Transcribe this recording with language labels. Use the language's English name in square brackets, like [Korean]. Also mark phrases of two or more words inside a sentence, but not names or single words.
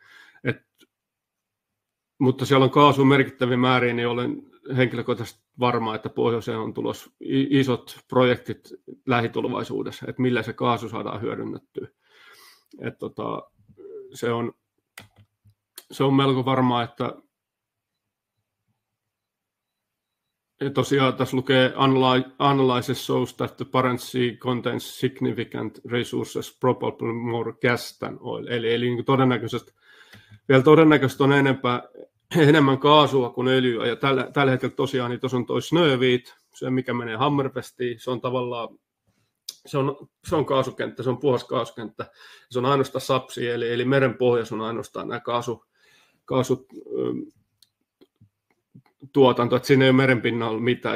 [Finnish] Mutta siellä on kaasu merkittäviä määriä, niin olen henkilökohtaisesti varma, että pohjoiseen on tulossa isot projektit lähitulevaisuudessa, että millä se kaasu saadaan hyödynnettyä. Se on melko varmaa, että tosiaan tässä lukee [English] analysis shows that the Barents Sea contains significant resources, probably more gas than oil. [Finnish] Eli niin todennäköisesti on enemmän kaasua kuin öljyä. Ja tällä hetkellä tosiaan niin tuossa on toi Snövit, se mikä menee Hammerfestiin, se on tavallaan se on kaasukenttä, se on puhas kaasukenttä. Se on ainoastaan sapsi, eli meren pohjassa on ainoastaan nämä kaasutuotanto, että siinä ei ole merenpinnalla mitään.